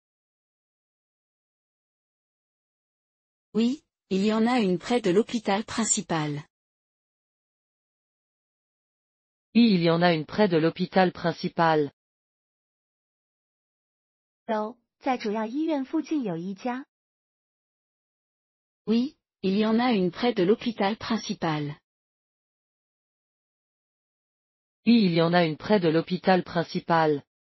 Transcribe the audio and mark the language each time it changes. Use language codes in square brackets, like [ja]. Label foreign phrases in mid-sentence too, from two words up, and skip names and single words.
[fr] Oui, il y en a une près de l'hôpital principal. Oui, il y en a une près de l'hôpital principal. [zh] 有，在主要医院附近有一家。 [fr] Oui, il y en a une près de l'hôpital principal. Oui, il y en a une près de l'hôpital principal.